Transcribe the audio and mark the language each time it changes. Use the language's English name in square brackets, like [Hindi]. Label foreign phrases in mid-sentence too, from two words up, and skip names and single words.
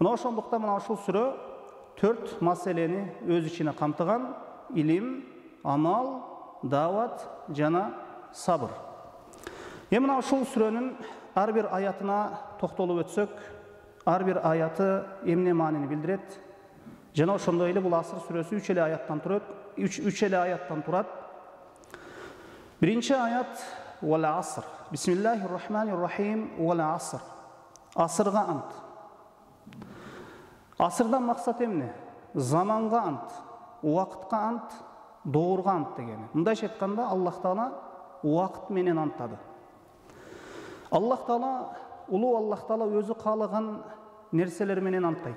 [Kyrgyz] Мына ошондуктан мына ушул сүрө 4 маселени өз ичине камтыган: илим, амал, дават жана сабыр. Мына ушул сүрөнүн ар бир аятына токтолуп өтсөк, ар бир аяты эмне маанини билдирет? Жана ошондой эле бул Аср сүрөсү 3 эле аяттан турат. 3 эле аяттан турат. Биринчи аят: [Arabic] "والعصر". بسم الله الرحمن الرحيم. والعصر. [Kyrgyz] Асырга ант. Асырдан максат эмне? Заманга ант, убакытка ант, доорга ант дегени. Мындайча айтканда, Аллах Таала убакыт менен антады. Аллах Таала, улуу Аллах Таала өзү каалаган нерселер менен антайт.